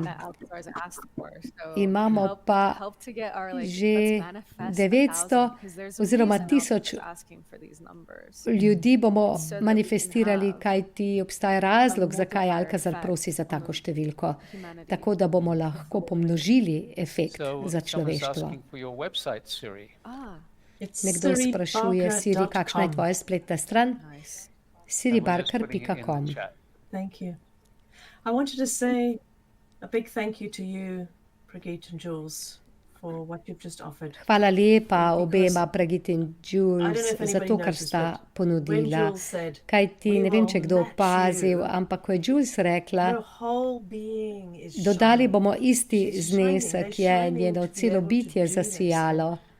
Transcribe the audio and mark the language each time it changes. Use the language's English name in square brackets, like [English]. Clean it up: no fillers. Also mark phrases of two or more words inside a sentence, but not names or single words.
[Slovenian] Imamo pa že 900 oziroma 1000 ljudi bomo manifestirali, kajti obstaja razlog, zakaj Alcazar prosi za tako številko. Tako da bomo lahko pomnožili efekt za človeštvo. Nekdo sprašuje, Siri, kakšna je tvoja spletna stran? siribarker.com. [English] Thank you. I wanted to say a big thank you to you, Brigitte and Jules, for what you've just offered. [Slovenian] Hvala lepa obema, Brigitte in Jules, za to, kar sta ponudila. Kajti, ne vem, če kdo opazil, ampak ko je Jules rekla, dodali bomo isti znesek, je njeno celo bitje zasijalo.